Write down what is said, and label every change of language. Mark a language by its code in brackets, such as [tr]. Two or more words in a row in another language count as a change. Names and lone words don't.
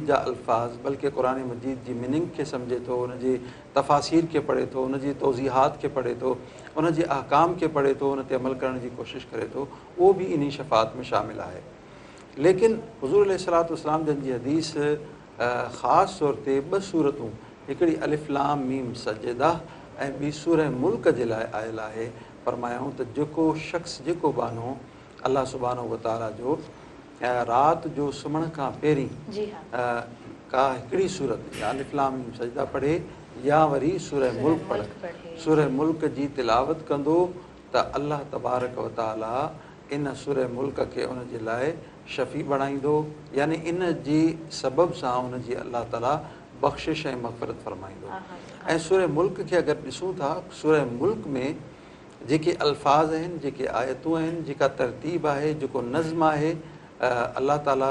[sd] जा अल्फाज़ बल्कि क़ुरआन मजीद जी मीनिंग खे सम्झे थो उनजे तफ़ासीर खे पढ़े थो उनजी तौज़ीहात खे पढ़े थो उनजे अहकाम खे पढ़े थो उन ते अमल करण जी कोशिशि करे थो उहो बि इन शफ़ात में शामिल आहे लेकिन हुज़ूर [ar] عليه الصلاة والسلام [sd] जन जी हदीस ख़ासि तौर ते ॿ सूरतूं हिकिड़ी अलिफ लाम मीम सजदा ऐं ॿी सूरह मुल्क जे लाइ आयल आहे फरमायूं त जेको शख़्स जेको बानो अल्लाह सुब्हानहु व तआला जो राति जो सुम्हण खां पहिरीं का हिकिड़ी सूरत या अलिफ लाम मीम सजदा पढ़े या वरी सूरह मुल्क पढ़े सूरह मुल्क जी तिलावत कंदो त अल्लाह तबारक व तआला इन सूरह मुल्क खे उनजे लाइ शफ़ी बणाईंदो यानी इन जी सबब सां उनजी अल्लाह ताला बख़्शिश ऐं मग़फ़िरत फरमाईंदो ऐं सूरह मुल्क खे अगरि ॾिसूं था सूरह मुल्क में जेके अल्फाज़ आहिनि जेके आयतूं आहिनि जेका तरतीब आहे जेको नज़्म आहे अल्लाह ताला